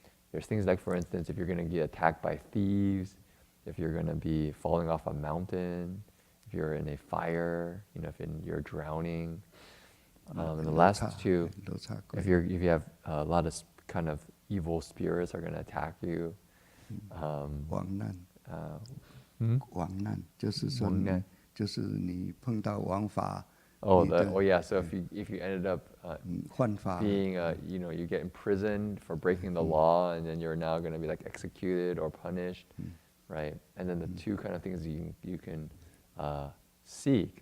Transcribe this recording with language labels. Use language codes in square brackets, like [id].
[en] There's things like, for instance, if you're going to get attacked by thieves, if you're going to be falling off a mountain, if you're in a fire, if you're drowning. And the last 2, if you have a lot of kind of evil spirits are going to attack you. [zh] 亡难，亡难就是说你，就是你碰到王法。 [en] Oh yeah. So if you ended up [zh] 犯法 [en] being you get imprisoned for breaking the law, and then you're now going to be like executed or punished, right? And then the 2 kind of things you can seek.